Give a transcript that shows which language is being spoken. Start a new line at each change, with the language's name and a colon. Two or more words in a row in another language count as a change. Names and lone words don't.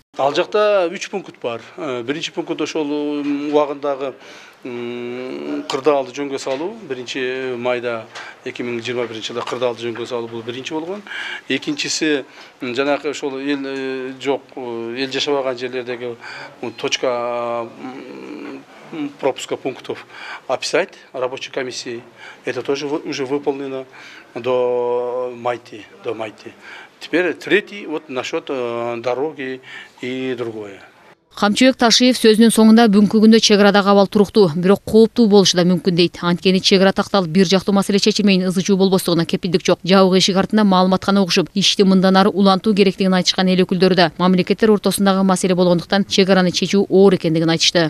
Kyrgyz: Ал жакта 3 пункт бар. Биринчи пункт ошол убагындагы кырдаалды жөнгө салуу 1 майда 2021 жылда кырдаалды жөнгө салуу бул биринчи болгон. Экинчиси жанагы ошол эл жок, эл жашабаган жерлердеги
Russian: точка пропуска пунктов описать рабочей комиссии. Это тоже уже выполнено до майти. Теперь третий вот насчет дороги и другое.
Kyrgyz: Камчыбек Ташиев сөзүнүн соңунда бүгүнкү күндө чек арадагы абал туруктуу, бирок кооптуу болушу да мүмкүн дейт. Анткени чек ара такталып бир жактуу маселе чечилмейин ызы чуу болбостугуна кепилдик жок. Жабык эшик артында маалымат гана угушуп, ишти мындан ары улантуу керектигин айтышкан эл өкүлдөрү да мамлекеттер ортосундагы маселе болгондуктан чек араны чечүү оор экендигин айтышты.